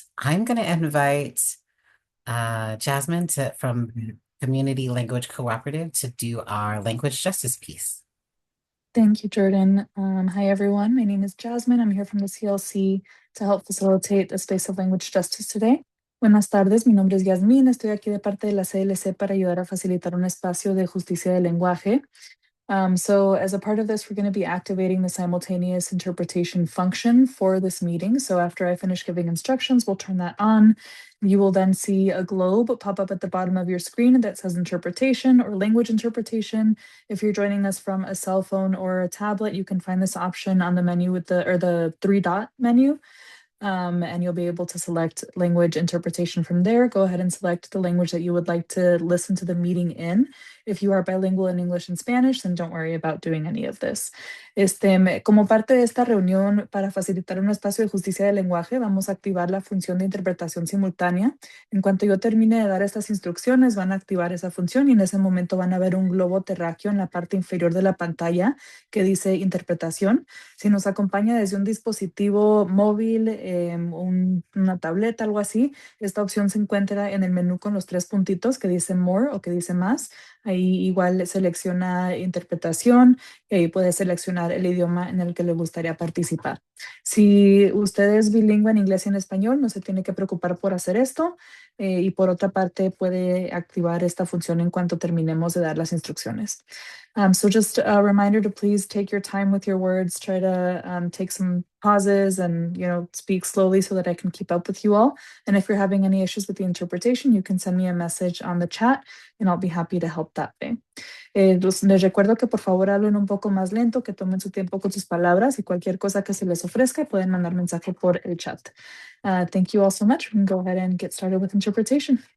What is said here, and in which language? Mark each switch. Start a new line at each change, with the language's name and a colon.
English: I'm going to invite Jasmine from Community Language Cooperative to do our language justice piece. Thank you, Jordan. Hi, everyone. My name is Jasmine. I'm here from the CLC to help facilitate the space of language justice today.
Spanish: Buenas tardes, mi nombre es Yasmín. Estoy aquí de parte de la CLC para ayudar a facilitar un espacio de justicia de lenguaje.
English: So as a part of this, we're going to be activating the simultaneous interpretation function for this meeting. So after I finish giving instructions, we'll turn that on. You will then see a globe pop up at the bottom of your screen that says interpretation or language interpretation. If you're joining us from a cell phone or a tablet, you can find this option on the menu with the three dot menu. And you'll be able to select language interpretation from there. Go ahead and select the language that you would like to listen to the meeting in. If you are bilingual in English and Spanish, then don't worry about doing any of this.
Spanish: Como parte de esta reunión para facilitar un espacio de justicia de lenguaje, vamos a activar la función de interpretación simultánea. En cuanto yo termine de dar estas instrucciones, van a activar esa función y en ese momento van a ver un globo terráqueo en la parte inferior de la pantalla que dice interpretación. Si nos acompaña desde un dispositivo móvil, una tableta, algo así, esta opción se encuentra en el menú con los tres puntitos que dice More o que dice Más. Ahí igual selecciona interpretación y ahí puede seleccionar el idioma en el que le gustaría participar. Si usted es bilingüe en inglés y en español, no se tiene que preocupar por hacer esto. Y por otra parte, puede activar esta función en cuanto terminemos de dar las instrucciones.
English: So just a reminder to please take your time with your words, try to take some pauses and, speak slowly so that I can keep up with you all. And if you're having any issues with the interpretation, you can send me a message on the chat and I'll be happy to help that way.
Spanish: Les recuerdo que por favor hablen un poco más lento, que tomen su tiempo con sus palabras y cualquier cosa que se les ofrezca pueden mandar mensaje por el chat.
English: Thank you all so much. We can go ahead and get started with interpretation.